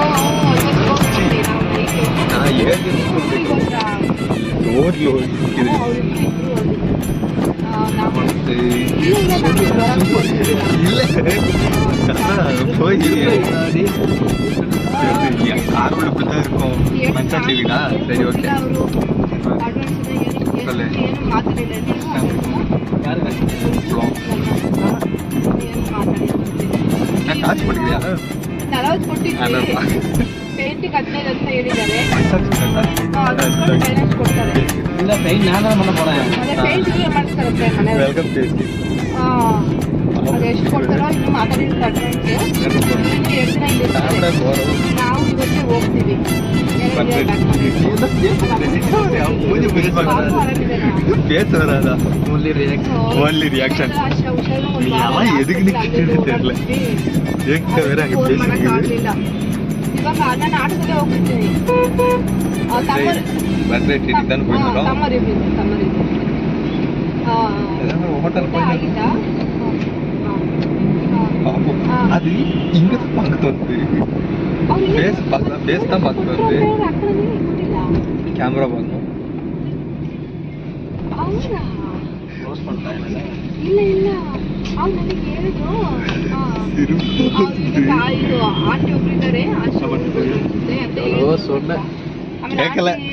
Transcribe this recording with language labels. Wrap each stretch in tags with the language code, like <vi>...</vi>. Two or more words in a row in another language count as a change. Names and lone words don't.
<ta>நான் ஏது ரோட்ல கார்வலுக்குதான் இருக்கும். மச்சான் டிவிடா? சரி ஓகே சொல்லு. காசு பண்ணிக்கிறியா?</ta> <kn>ಎಷ್ಟು ಕೊಡ್ತಾರೋ ಇನ್ನು ಮಾತಾಡಿದ್ರೆ ನಾವು ಇವತ್ತೇ ಹೋಗ್ತೀವಿ.</kn> <en>only reaction.</en> <ta>எதுக்கு தெரியல.</ta> <kn>ಇವಾಗ ನಾನು ಆಟೋದಲ್ಲೇ ಹೋಗ್ಬಿಡ್ತೀನಿ.</kn> <ta>ஹோட்டல் அது இங்க பார்க்க வந்து ஃபேஸ் பார்க்கலாம். ஃபேஸ் தான் பார்க்க வந்து கேமரா பார்க்கணும்.</ta> <kn>ಇಲ್ಲ ಇಲ್ಲ ಅವ್ನು ನನಗೆ ಹೇಳಿದ್ರು ಆಂಟಿ ಒಬ್ಬರಿದ್ದಾರೆ</kn> <ta>சொன்ன கேட்கல.</ta>